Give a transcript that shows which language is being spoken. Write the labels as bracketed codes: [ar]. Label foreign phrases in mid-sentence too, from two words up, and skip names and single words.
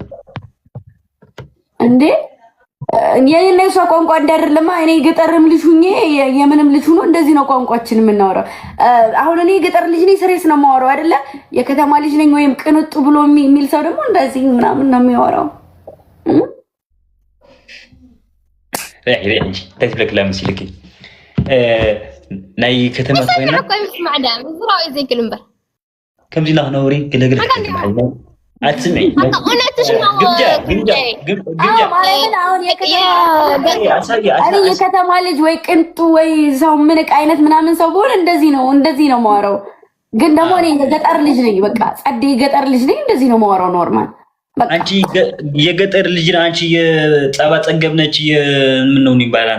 [am] እንዴ የኔና የሷ ቋንቋ እንዳይደለማ። እኔ የገጠርም ልጅ ሁኜ የምንም ልጅ ሆኖ እንደዚህ ነው ቋንቋችን የምናወራው። አሁን እኔ የገጠር ልጅ ነኝ፣ ስሬስ ነው የማወራው አይደለ? የከተማ ልጅ ነኝ ወይም ቅንጡ ብሎ የሚል ሰው ደግሞ እንደዚህ ምናምን ነው የሚያወራው። [ti] ተክለክ ለምስልክ ናይ ከተማ ኮይና ማዕዳ ምዝራው ዘይክል እምበር ከምዚ ላ ነውሪ ገለገለ አትስምዒ [am] የከተማ ልጅ ወይ ቅንጡ ወይ ሰው ምንቅ አይነት ምናምን ሰው በሆነ እንደዚህ ነው የማወራው። ግን ደግሞ እኔ የገጠር ልጅ ነኝ። በቃ ጸዴ የገጠር ልጅ ነኝ። እንደዚህ ነው የማወራው ኖርማል። አንቺ የገጠር ልጅ ነህ። አንቺ የጸባ ጸገብ ነች። ምን ነው ይባላል?